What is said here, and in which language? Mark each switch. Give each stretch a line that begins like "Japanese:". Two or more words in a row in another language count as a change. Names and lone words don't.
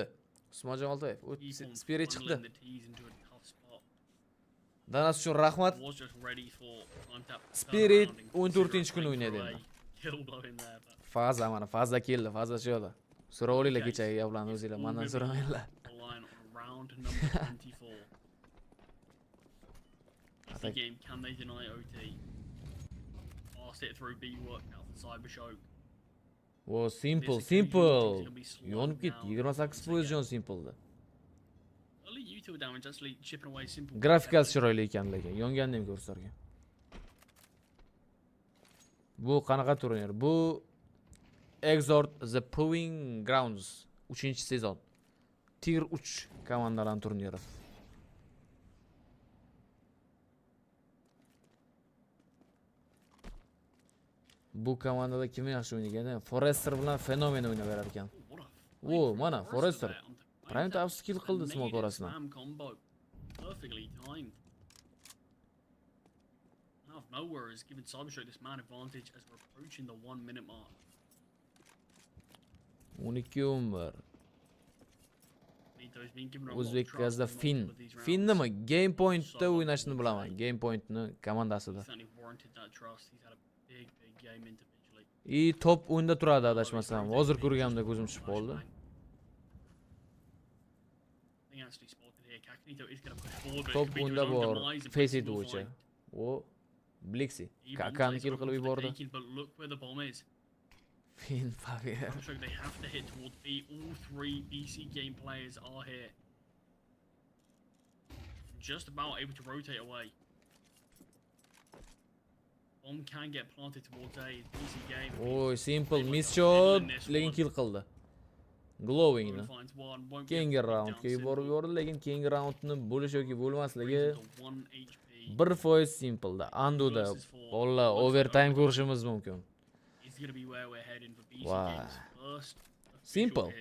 Uzbek: Usmonjon Boltayev, Spirit chiqdi. Danas uchun rahmat. Spirit 14-kun o'ynaydi endi. Faza mana, faza keldi, faza shu yo'da. So'rab olinglar kechagi gaplarni o'zinglar, mendan so'ramanglar.
English: Game, can they deny OT? Pass it through B work now for Cyber Shock. Simple.
Uzbek: Yonib ketdi. 28% Simple'da.
English: Only util damage actually chipping away Simple.
Uzbek: Grafikasi chiroyli ekan lekin, yonganini ham ko'rsatgan. Bu qanaqa turnir? Bu Exort The Proving Grounds 3-sezon. Tier 3 komandalarning turniri. Bu komandada kim yaxshi o'ynagan? Forester bilan Fenomen o'ynab berar ekan. Mana Forester. Prime Tabs skill qildi smoke orasidan.
English: Perfectly timed. Out of nowhere is giving Cybershock this man advantage as we're approaching the 1 minute mark. 12-11.
Uzbek: O'zbek gazda Fin nima? Game Point'da o'ynashni bilaman. Game Point'ni komandasida. Top o'yinda turadi adashmasam. Hozir ko'rganimda ko'zim tushib qoldi. Top o'yinda bor. Face it bo'yicha. Blixi. Kakani kill qilib yubordi. Fin Favier.
English: They have to hit towards B. All 3 BC game players are here. Just about able to rotate away. Bomb can get planted towards A. BC game. Simple miss shot.
Uzbek: Lekin kill qildi. Glowing ni. Keyingi raundga yuborib yubordi, lekin keyingi raundni bo'lish yoki bo'lmasligi 1% Simple'da. Anduda bolalar overtime ko'rishimiz mumkin. Simple.